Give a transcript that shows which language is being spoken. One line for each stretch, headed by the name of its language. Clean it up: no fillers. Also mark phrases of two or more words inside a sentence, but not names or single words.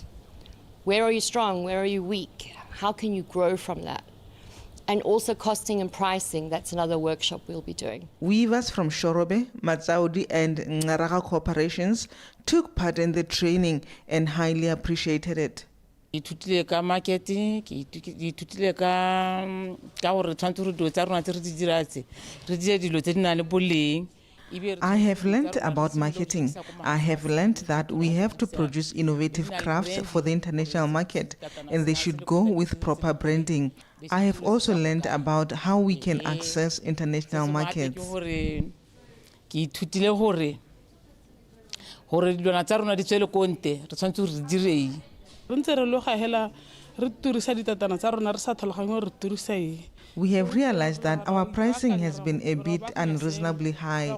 English: Where are you strong? Where are you weak? How can you grow from that? And also costing and pricing, that's another workshop we'll be doing. Weavers from Shorobe, Matsaudi and Ngaraga corporations took part in the training and highly appreciated it.
Tswana: Ithutile ka marketing, ithutile ka gore tshwantse re dilo tsa rona tse re di diratse re dire dilo tse di nang le boleng.
English: I have learned about marketing. I have learned that we have to produce innovative crafts for the international market, and they should go with proper branding. I have also learned about how we can access international markets. We have realized that our pricing has been a bit unreasonably high.